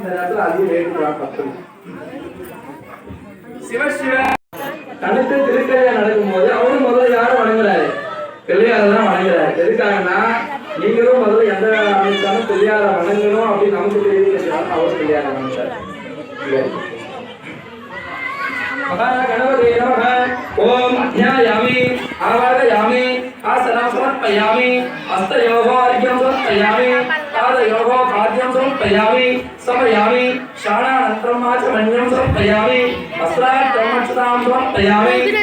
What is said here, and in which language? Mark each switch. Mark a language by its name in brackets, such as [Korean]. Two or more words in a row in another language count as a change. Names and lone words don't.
[Tamil] இந்த நேரத்துல அதையும் வேண்டிக்கலாம். தப்பு சிவசிவ தனித்து திருக்கல்யாணம் நடக்கும் போது அவரும் முதல்ல யாரும் வணங்குறாரு, பிள்ளையாரதான் வணங்குறாரு. எதுக்காகனா நீங்களும் முதல்ல எந்த வேலை ஆரம்பிச்சாலும் பிள்ளையார வணங்கணும் அப்படின்னு நமக்கு தெரிவிக்கிறாங்க. அவர் பிள்ளையார வணங்குறாரு. [Sanskrit] गणपते नमः। ओम ध्यायामि आवाहयामि आसनं समर्पयामि हस्तयोः अर्घ्यं समर्पयामि पादयोः खाद्यं समर्पयामि समयामि शाणानन्तरं आचमनीयं समर्पयामि वस्त्रार्थं अक्षतां समर्पयामि।